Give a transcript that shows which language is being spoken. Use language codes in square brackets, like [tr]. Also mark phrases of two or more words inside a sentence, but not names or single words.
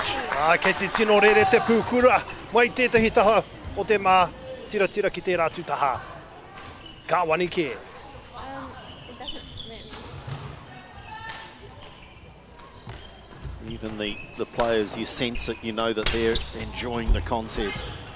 [mi] Kei te tino rere te pūkura, mai tētahi taha o te mā, tira tira ki te rātu taha. Ka wani ke. [en] Even the players, you sense it, you know that they're enjoying the contest.